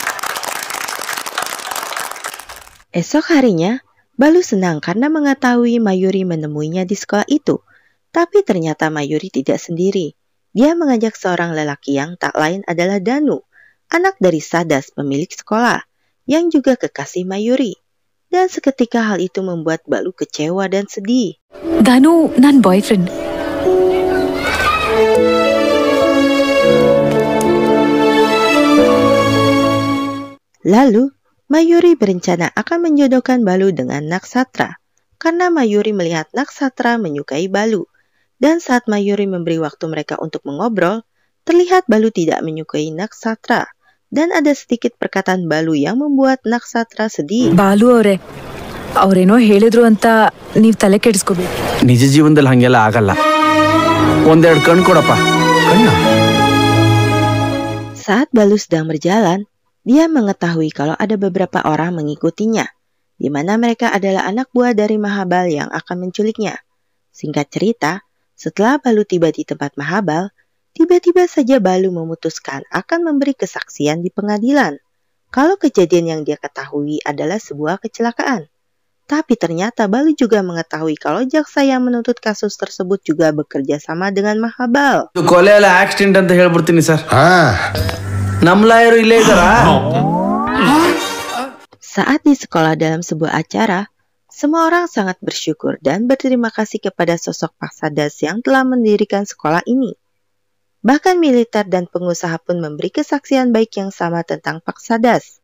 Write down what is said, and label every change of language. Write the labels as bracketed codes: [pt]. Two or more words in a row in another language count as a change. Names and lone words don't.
[id] Esok harinya, Balu senang karena mengetahui Mayuri menemuinya di sekolah itu. Tapi ternyata Mayuri tidak sendiri. Dia mengajak seorang lelaki yang tak lain adalah Danu, anak dari Sadas pemilik sekolah, yang juga kekasih Mayuri. Dan seketika hal itu membuat Balu kecewa dan sedih. [kn] ದಾನು ನನ್ನ [en] boy friend. [id] Lalu, Mayuri berencana akan menjodohkan Balu dengan Naksatra, karena Mayuri melihat Naksatra menyukai Balu. Dan saat Mayuri memberi waktu mereka untuk mengobrol, terlihat Balu tidak menyukai Naksatra. Dan ada sedikit perkataan Balu yang membuat Naksatra sedih. [kn] ಬಾಲು ಅವರೇ, ಅವ್ರೇನೋ ಹೇಳಿದ್ರು ಅಂತ ನೀವು ತಲೆ ಕೆಡಿಸ್ಕೋಬೇಕು. ನಿಜ ಜೀವನದಲ್ಲಿ ಹಂಗೆಲ್ಲ ಆಗಲ್ಲ. ಒಂದೆರಡು ಕಣ್ ಕೊಡಪ್ಪ. ಕಣ್ಣ. [id] Saat Balu sedang berjalan, dia mengetahui kalau ada beberapa orang mengikutinya, di mana mereka adalah anak buah dari Mahabal yang akan menculiknya. Singkat cerita, setelah Balu tiba di tempat Mahabal, tiba-tiba saja Balu memutuskan akan memberi kesaksian di pengadilan kalau kejadian yang dia ketahui adalah sebuah kecelakaan. Tapi ternyata Balu juga mengetahui kalau jaksa yang menuntut kasus tersebut juga bekerja sama dengan Mahabal. [kn] ಇದು ಕೊಲೆ ಅಲ್ಲ ಆಕ್ಸಿಡೆಂಟ್ ಅಂತ ಹೇಳ್ಬಿಡ್ತೀನಿ ಸರ್. ನಮ್ಮ ಲಾಯರು ಇಲ್ಲೇ ಇದ್ದಾರಾ? [id] Saat di sekolah dalam sebuah acara, semua orang sangat bersyukur dan berterima kasih kepada sosok Pak Sadas yang telah mendirikan sekolah ini. Bahkan militer dan pengusaha pun memberi kesaksian baik yang sama tentang Pak Sadas.